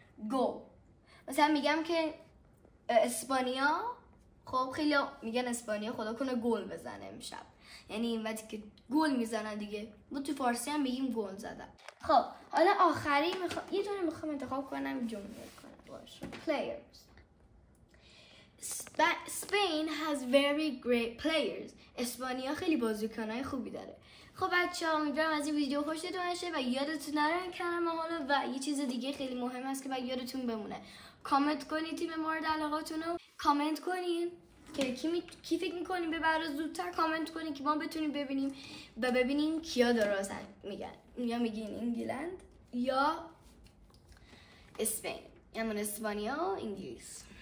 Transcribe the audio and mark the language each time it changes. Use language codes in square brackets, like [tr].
[fa] گل مثلا میگم که اسپانیا، خب خیلی میگن اسپانیا خدا کنه گل بزنه امشب، یعنی این وقتی که گل میزنن دیگه ما تو فارسی هم میگیم گل زدن. خب حالا آخری یه دونه میخوام انتخاب کنم جمله کنم باشه. [en] players. Spain has very great players. [fa] اسپانیا خیلی بازیکنای خوبی داره. خب بچه‌ها امیدوارم از این ویدیو خوشتون باشه و یادتون نره این کلمه ها رو. و یه چیز دیگه خیلی مهم است که باید یادتون بمونه، کامنت کنید تیم مورد علاقتون رو، کامنت کنین که کی فکر می‌کنین ببره زودتر، کامنت کنین که ما بتونیم ببینیم و ببینیم کیا درست میگن، یا میگین انگلند یا اسپین، یا من اسپانیا و انگلیس.